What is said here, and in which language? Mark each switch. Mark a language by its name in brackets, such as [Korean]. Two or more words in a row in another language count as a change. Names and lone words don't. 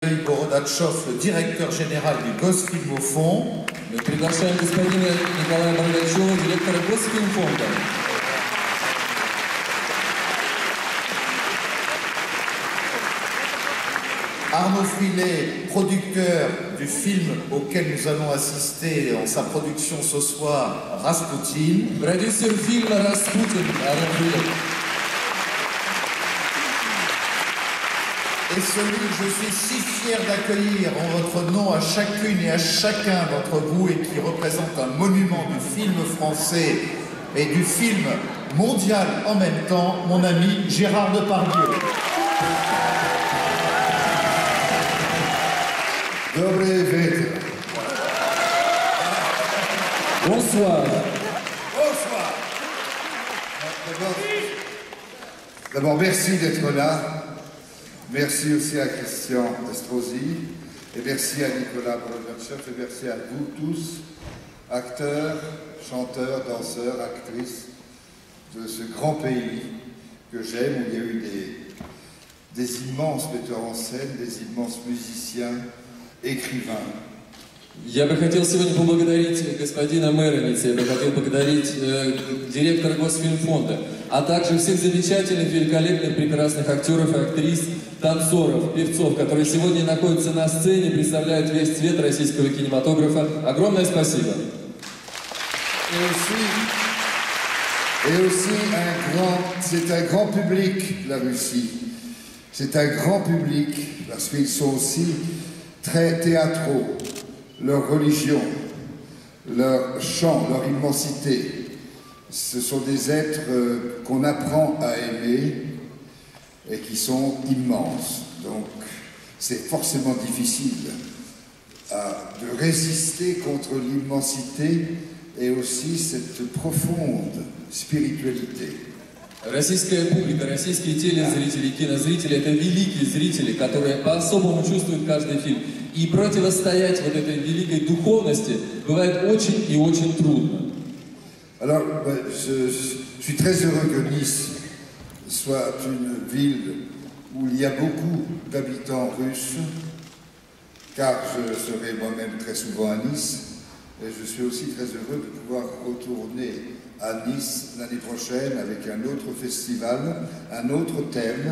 [Russian] Михаил Бородачев, [French] le directeur général du Gosfilmfonds. [Russian] Мы приглашаем господина Николая Бородачева, директора Госфильмфонда. [French] Arnaud Filet, producteur du film auquel nous allons assister en sa production ce soir, Rasputin. [Russian] Продюсер фильма «Распутин» Арнаud Филе. [French] Et celui que je suis si fier d'accueillir en votre nom à chacune et à chacun d'entre vous et qui représente un monument du film français et du film mondial en même temps, mon ami Gérard Depardieu. [Russian] Добрый вечер. [French] Bonsoir. Bonsoir. D'abord, merci d'être là. Merci aussi à Christian Estrosi. Et merci à Nicolas Borodachef. Et merci à vous tous, acteurs, chanteurs, danseurs, actrices de ce grand pays que j'aime, où il y a eu des immenses metteurs en scène, des immenses musiciens, écrivain. [Russian] Я бы хотел сегодня поблагодарить господина Мэроница, я бы хотел поблагодарить директора Госфильмфонда, а также всех замечательных, великолепных, прекрасных актеров и актрис, танцоров, певцов, которые сегодня находятся на сцене, представляют весь цвет российского кинематографа. Огромное спасибо. [French] Et aussi c'est un grand public, la Russie. C'est un grand public, parce qu'ils sont aussi très théâtraux, leur religion, leur chant, leur immensité. Ce sont des êtres qu'on apprend à aimer et qui sont immenses. Donc c'est forcément difficile de résister contre l'immensité et aussi cette profonde spiritualité. [Russian] Российская публика, российские телезрители, кинозрители – это великие зрители, которые по-особому чувствуют каждый фильм. И противостоять вот этой великой духовности бывает очень и очень трудно. [French] Alors, je suis très heureux que Nice soit une ville où il y a beaucoup d'habitants russes, car je serai moi-même très souvent à Nice, et je suis aussi très heureux de pouvoir retourner à Nice l'année prochaine avec un autre festival, un autre thème.